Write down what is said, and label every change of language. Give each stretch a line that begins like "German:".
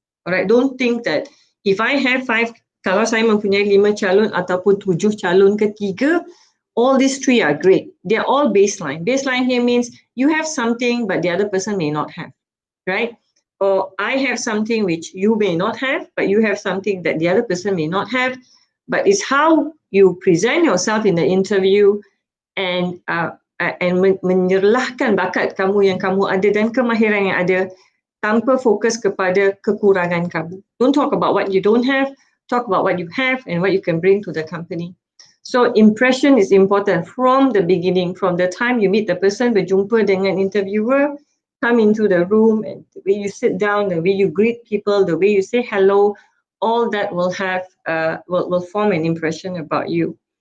English: Alright, don't think that if I have 5,
Malay: kalau saya mempunyai 5 calon ataupun 7 calon ketiga,
English: All these three are great. They're all baseline. Baseline here means you have something, but the other person may not have, right? Or I have something which you may not have, but you have something that the other person may not have. But it's how you present yourself in the interview and
Malay: menyerlahkan bakat kamu yang kamu ada dan kemahiran yang ada tanpa fokus kepada kekurangan kamu.
English: Don't talk about what you don't have, talk about what you have and what you can bring to the company. So impression is important from the beginning, from the time you meet the person,
Malay: berjumpa dengan
English: interviewer, come into the room, and the way you sit down, the way you greet people, the way you say hello, all that will have will form an impression about you.